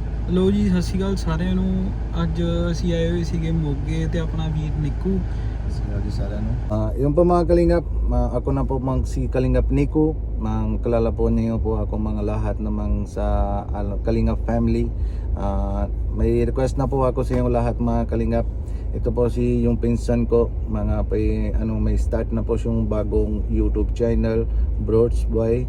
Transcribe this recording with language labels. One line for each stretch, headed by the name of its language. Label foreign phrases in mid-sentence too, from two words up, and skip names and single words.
Punjabi: ਲੋ ਜੀ, ਸਤਿ ਸ਼੍ਰੀ ਅਕਾਲ ਸਾਰਿਆਂ ਨੂੰ। ਅੱਜ ਅਸੀਂ ਆਏ ਹੋਏ ਸੀਗੇ ਮੋਗੇ ਤੇ ਆਪਣਾ ਵੀਰ ਨਿੱਕੂ।
Filipino: Sinabi sa ano. Yung po mga kalingap, ako na po si Kalingap Nico. Kilala po niyo po ako mga lahat namang sa Kalingap family. May request na po ako sa inyong lahat mga kalingap. Ito po yung pinsan ko, may start na po siyang bagong YouTube channel, Broads Boy.